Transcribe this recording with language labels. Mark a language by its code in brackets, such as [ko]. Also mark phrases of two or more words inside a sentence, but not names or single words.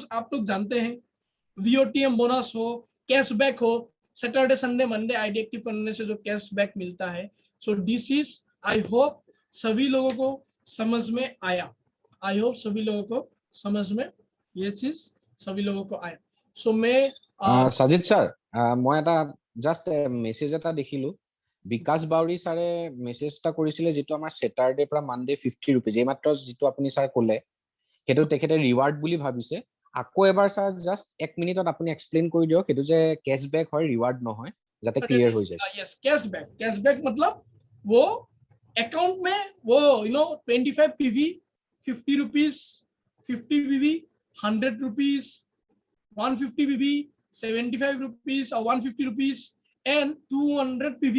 [hi] आप लोग जानते हैं वीओटीएम बोनस हो, कैशबैक हो, [en] Saturday Sunday Monday ID active [hi] करने से जो कैशबैक मिलता है। [en] so this is, I hope [hi] सभी लोगों को समझ में आया, [en] I hope [hi] सभी लोगों को समझ में ये चीज सभी लोगों को आया। सो मैं [as] সাজিদ স্যার, মই এটা [en] just message [as] এটা দেখিলো, বিকাশ বাউৰী ছাৰে মেছেজ এটা কৰিছিলে যেটো আমাৰ স্যাটাৰডে পৰা মানডে 50 रुपीज, এইমাত্ৰ যেটো আপুনি ছাৰ ক'লে সেইটো তেখেতে ৰিৱাৰ্ড বুলি ভাবিছে। আকৌ এবাৰ ছাৰ জাস্ট 1 মিনিটত আপুনি এক্সপ্লেইন কৰি দিয়ক সেইটো যে কেশবেক হয়, ৰিৱাৰ্ড নহয়, যাতে ক্লিয়াৰ হৈ যায়। [hi] यस, कैशबैक मतलब वो अकाउंट में वो 25 पीवी, 50 रुपीज, 50 पीवी, 100 रुपीज, 150 पीवी, 75 रुपीज और 150 रुपीज एंड 200 पीवी।